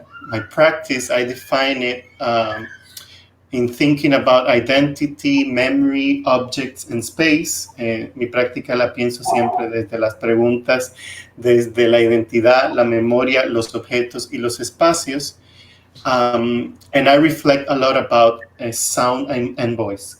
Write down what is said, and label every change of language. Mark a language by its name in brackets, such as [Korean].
[English] My practice, I define it in thinking about identity, memory, objects, and space. [Spanish] Mi práctica la pienso siempre desde las preguntas, desde la identidad, la memoria, los objetos y los espacios. [English] And I reflect a lot about sound and voice.